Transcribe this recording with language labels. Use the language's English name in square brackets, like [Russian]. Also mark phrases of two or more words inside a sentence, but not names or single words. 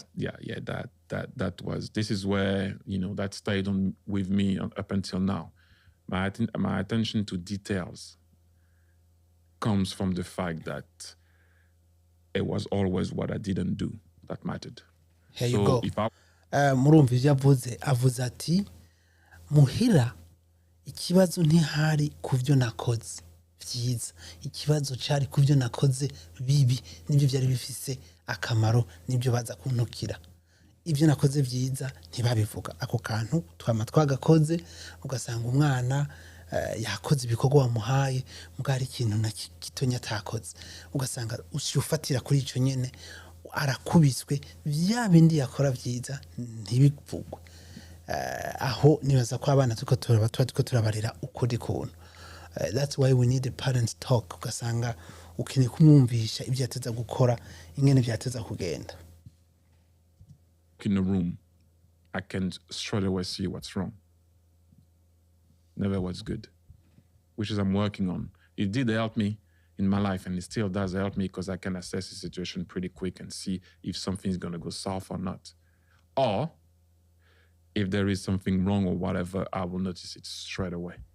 [English] That was... This is where, you know, that stayed on with me up until now. My attention to details comes from the fact that it was always what I didn't do that mattered. Here you go. [Rundi] Murumvije avuze ati muhira ikibazo ntihari kuvyo nakoze vyiza, ikibazo cari kuvyo nakoze bibi, nibyo byari bifise akamaro, nibyo baza kuntukira. ivyo nakoze vyiza ntibabivuga ako kantu twama twagakoze ugasanga umwana yakoze ibikorwa wamuhaye mugari ikintu na gitonya atakoze ugasanga ushufatira kuri ico nyene arakubiswe vya bindi yakora vyiza ntibivugwe aho nibaza ko abana tuko turabarira ukuri kuntu [English] that's why we need the parents talk [Rundi] ugasanga ukeneye kumwumvisha ibyo yateza gukora ingene byateza kugenda. [English] In the room I can straight away see what's wrong, never what's good, which is I'm working on. It did help me in my life and it still does help me because I can assess the situation pretty quick and see if something's going to go south or not, or if there is something wrong or whatever, I will notice it straight away.